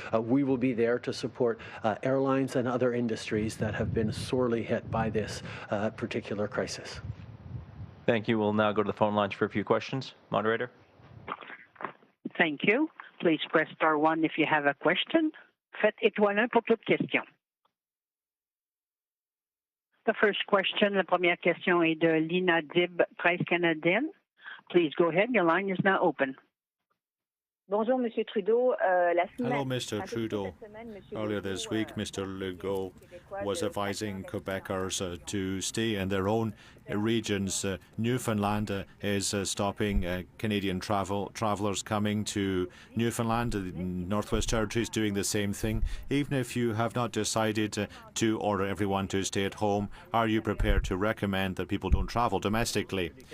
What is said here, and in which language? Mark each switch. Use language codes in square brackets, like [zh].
[en] We will be there to support airlines and other industries that have been sorely hit by this particular crisis. Thank you. We'll now go to the phone lines for a few questions. Moderator. Thank you. Please press star 1 if you have a question. [fr] Faites étoile 1 pour toute question. [en] The first question, [fr] la première question est de Lina Dib, Presse canadienne. [en] Please go ahead. Your line is now open. [fr] Bonjour, Monsieur Trudeau. [en] Hello, Mr. Trudeau. Earlier this week, Mr. Legault was advising Quebecers to stay in their own regions. Newfoundland is stopping Canadian travellers coming to Newfoundland. The Northwest Territory is doing the same thing. Even if you have not decided to order everyone to stay at home, are you prepared to recommend that people don't travel domestically?